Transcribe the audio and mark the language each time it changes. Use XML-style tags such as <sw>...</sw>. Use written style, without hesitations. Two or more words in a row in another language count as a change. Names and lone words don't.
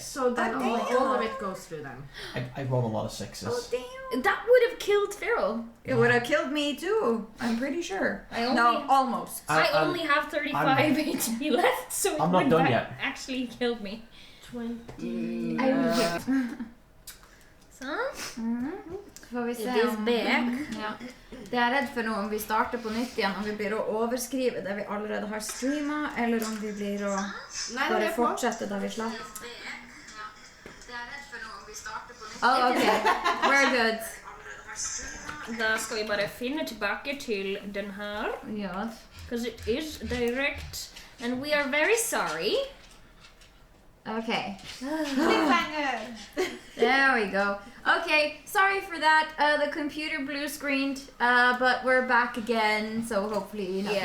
<en>So then Oh, all damn. of it goes through them. I rolled a lot of 6s. Oh damn! That would have killed Pharaoh. It would have killed me too. I'm pretty sure. I only No, almost. I I'm- only have 35 HP left, so it I'm not would done have yet. actually killed me. 20.</en> <no>Så. Får vi</no> <en>It</en> <no>se</no> <en>is</en> <no>om...</no> <en>back.</en> <no>Ja. Det jeg er redd for nå, om vi starter på nytt igjen, om vi blir å overskrive det vi allerede har streamet, eller om vi blir å Nei, bare det er på. fortsette da vi slapp.</no> <en>Oh, okay. We're good.</en> <no>Da skal vi bare finne tilbake til den her.</no> <en>Yes. Because it is direct. And we are very sorry. Okay. Cliffhanger! There we go. Okay, sorry for that. The computer blue screened, but we're back again, so hopefully nothing</en>